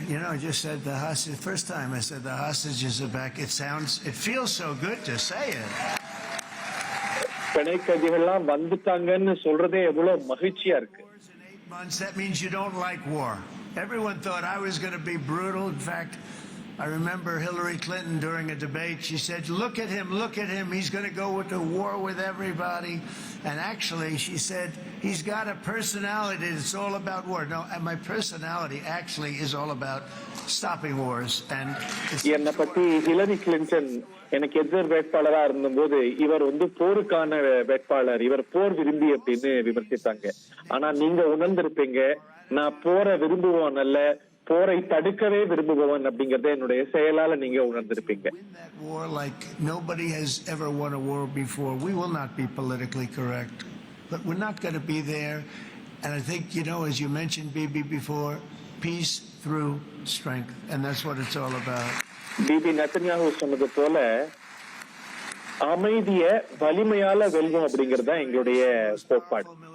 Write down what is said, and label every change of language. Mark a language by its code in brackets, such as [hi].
[en] You know, I just said the hostage. First time I said the hostages are back. It feels so good to say it. [ta] பிணை கைதிகள்லாம் வந்துட்டாங்கன்னு சொல்றதே எவ்வளவு மகிழ்ச்சியா இருக்கு. [en] 8 months, that means you don't like war. Everyone thought I was going to be brutal. In fact, I remember Hillary Clinton during a debate, she said, look at him, he's going to go to war with everybody. And actually, she said, he's got a personality that's all about war. No, and my personality actually is all about stopping wars. And [ta] என்னை பத்தி Hillary Clinton எனக்கு எதிர் வேட்பாளரா இருந்தபோது இவர் போருக்கான வேட்பாளர், இவர் போர் விரும்பி அப்படின்னு விமர்சித்தாங்க. ஆனா நீங்க உணர்ந்திருப்பீங்க, நான் போரை விரும்புவோம் அல்ல, போரை தடுக்கவே விரும்புபவன் அப்படிங்கறத என்னுடைய செயலால நீங்க உணர்ந்திருப்பீங்க. [en] Like nobody has ever won a war before. We will not be politically correct, but we're not going to be there. And I think, you know, as you mentioned, Bibi, before, peace through strength, and that's what it's all about. [ta] BP Netanyahu சொன்னது போல அமைதிய வலிமையால வெல்வோம் அப்படிங்கறது தான் எங்களுடைய கோட்பாடு.